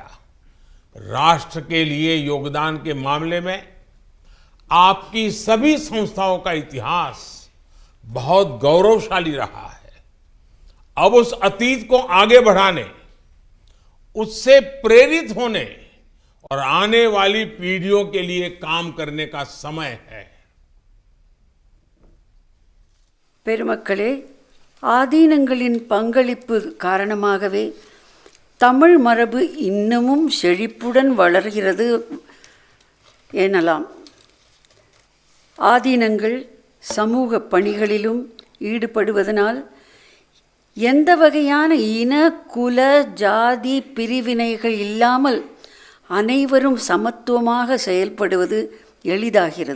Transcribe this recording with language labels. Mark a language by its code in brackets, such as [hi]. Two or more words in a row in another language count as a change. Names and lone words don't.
[hi] राष्ट्र के लिए योगदान के मामले में आपकी सभी संस्थाओं का इतिहास बहुत गौरवशाली रहा है. अब उस अतीत को आगे बढ़ाने, उससे प्रेरित होने और आने वाली पीढ़ियों के लिए काम करने का समय है. [ta] பெருமக்களே, ஆதீனங்களின் பங்களிப்பு காரணமாகவே தமிழ் மரபு இன்னமும் செழிப்புடன் வளர்கிறது எனலாம். ஆதீனங்கள் சமூக பணிகளிலும் ஈடுபடுவதனால் எந்த வகையான இன, குல, ஜாதி பிரிவினைகள் இல்லாமல் அனைவரும் சமத்துவமாக செயல்படுவது எளிதாகிறது.